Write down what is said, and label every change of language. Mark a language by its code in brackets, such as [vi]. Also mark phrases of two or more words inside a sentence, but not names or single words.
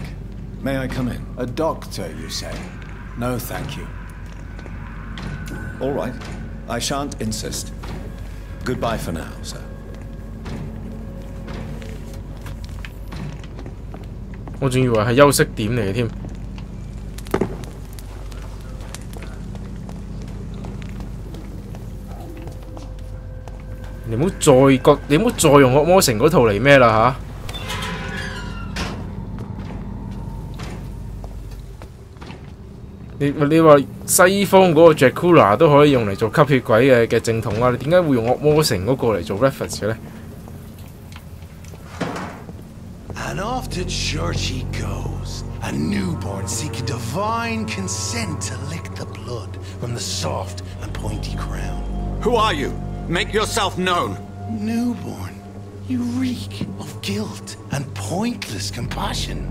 [en] May I come in? A doctor, you say? No, thank you. All right. I shan't insist. Goodbye for now, sir. [yue] 我仲以為係休息點嚟嘅添。你唔好再用惡魔城嗰套嚟咩啦吓！你話西方嗰個 Dracula 都可以用嚟做吸血鬼嘅正統啊，你點解會用惡魔城嗰個嚟做 reference 嘅咧？ [en] And off to church he goes, a newborn seeking divine consent to lick the blood from the soft and pointy crown. Who are you? Make yourself known. Newborn, you reek of guilt and pointless compassion.